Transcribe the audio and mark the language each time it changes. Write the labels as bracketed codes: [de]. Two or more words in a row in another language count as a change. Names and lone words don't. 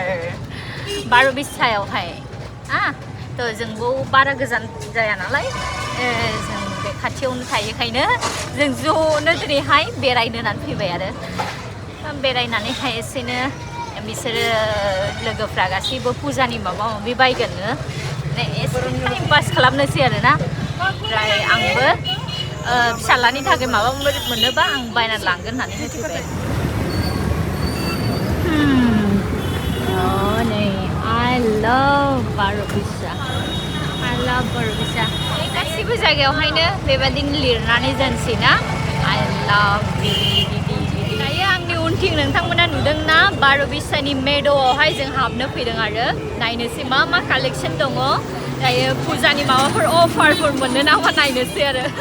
[brx] बारबिसायावहाय तो जोंबो बारा गोजान जाया नालाय जों बे खाथियावनो थायोखायनो जों ज'नो दिनैहाय बेरायनो होननानै फैबाय आरो बेरायनानैहाय एसेनो बिसोरो लोगोफ्रा गासैबो फुजानि माबा माबि बायगोननो माने एसे टाइम पास खालामनोसै आरोना ओमफ्राय आंबो फिसालानि थाखाय माबा मोनोबा आं बायनानै लांगोन होननानै फैबाय नै [en] I love [brx] बारबिसा [en] I love [brx] बारबिसा गासैबो जायगायावहायनो बेबायदिनो लिरनानै दोनसै ना [en] I love [brx] दायो आंनि उनथिं नोंथांमोना नुदोंना बारबिसानि मेद'आवहाय जों हाबनो फैदों आरो नायनोसै मा मा कालेक्सन दङ दायो फुजानि माबाफोर अफारफोर मोननो नामा नायनोसै आरो